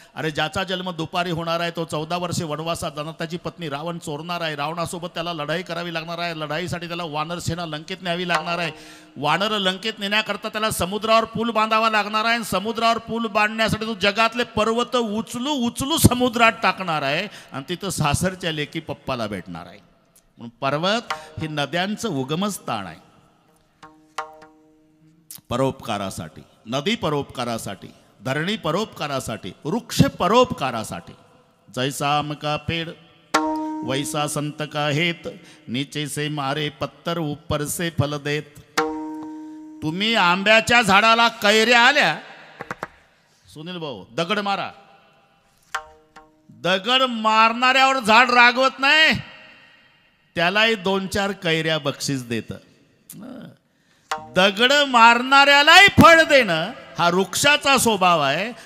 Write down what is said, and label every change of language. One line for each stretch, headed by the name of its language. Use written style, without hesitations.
Marathi: अरे ज्याचा जन्म दुपारी होणार आहे, तो 14 वर्षे वनवासात जाणार, त्याची पत्नी रावण चोरणार आहे, रावणासोबत त्याला लढाई करावी लागणार आहे, लढाईसाठी त्याला वानर सेना लंकेत न्यावी लागणार आहे, वानर लंकेत नेण्याकरता त्याला समुद्रावर पूल बांधावा लागणार आहे, समुद्रावर पूल बांधण्यासाठी तो जगातले पर्वत उचलू समुद्रात टाकणार आहे, आणि तिथं सासरच्या लेकी पप्पाला भेटणार आहे. म्हणून पर्वत हे नद्यांचं उगमस्थान आहे. परोपकारासाठी, नदी परोपकारासाठी, धरणी परोपकारासाठी, वृक्ष परोपकारासाठी.
Hindi: जैसा आम का पेड़ वैसा संत का हेत, नीचे से मारे पत्तर ऊपर से फल देत.
Marathi: तुम्ही आंब्याच्या झाडाला कैऱ्या आल्या, सुनील भाऊ दगड मारा, दगड मारणाऱ्यावर झाड रागवत नाही, त्यालाही 2-4 कैऱ्या बक्षीस देत. दगड मारणाऱ्यालाही फळ देणं हा वृक्षाचा स्वभाव आहे.